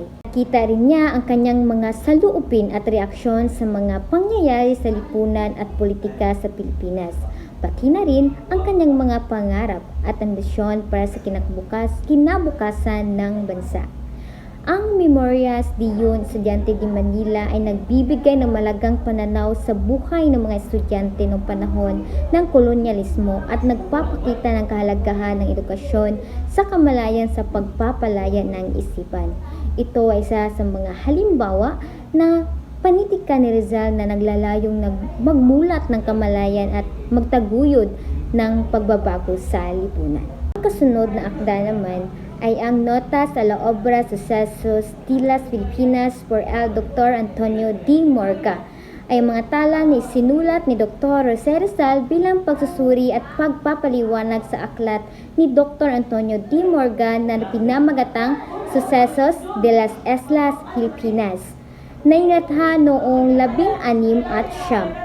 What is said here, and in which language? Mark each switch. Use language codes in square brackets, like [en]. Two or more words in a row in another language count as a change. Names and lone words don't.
[tl] Nakita rin niya ang kanyang mga saluupin at reaksyon sa mga pangyayari sa lipunan at politika sa Pilipinas. Pati na rin ang kanyang mga pangarap at ambisyon para sa kinabukasan ng bansa. Ang Memorias de un Estudiante de Manila ay nagbibigay ng malagang pananaw sa buhay ng mga estudyante noong panahon ng kolonyalismo at nagpapakita ng kahalagahan ng edukasyon sa kamalayan sa pagpapalaya ng isipan. Ito ay isa sa mga halimbawa na panitika ni Rizal na naglalayong magmulat ng kamalayan at magtaguyod ng pagbabago sa lipunan. Ang kasunod na akda naman ay ang Nota sa la Obra Sucesos de las Filipinas por el Dr. Antonio D. Morga ay mga tala ni sinulat ni Dr. Jose Rizal bilang pagsusuri at pagpapaliwanag sa aklat ni Dr. Antonio D. Morga na pinamagatang Sucesos de las Islas Filipinas na inatha noong 16.